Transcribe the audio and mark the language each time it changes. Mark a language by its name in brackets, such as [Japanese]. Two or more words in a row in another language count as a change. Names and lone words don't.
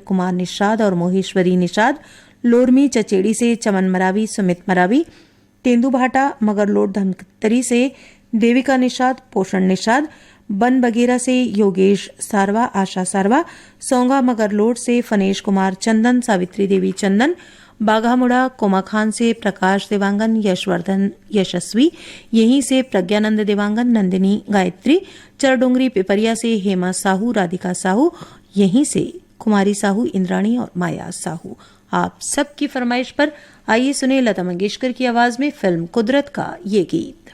[Hindi] कुमार निषाद और मोहेश्वरी निषाद, लोरमी चचेड़ी से चमन मरावी, सुमित मरावी, तेंदुभाटा मगरलोड धमतरी से देविका निषाद, पोषण निषाद, बन बगेरा से योगेश सारवा, आशा सारवा, सोंगा मगरलोड से फनेश कुमार चंदन, सावित्री देवी चंदन, बाघामुड़ा कोमा खान से प्रकाश देवांगन, यशवर्धन यशस्वी, यहीं से प्रज्ञानंद देवांगन, नंदिनी गायत्री, चरडोंगरी पिपरिया से हेमा साहू, राधिका साहू, यहीं से कुमारी साहू, इंद्राणी और माया साहू। आप सबकी फरमाइश पर आइए सुने लता मंगेशकर की आवाज में फिल्म कुदरत का ये गीत।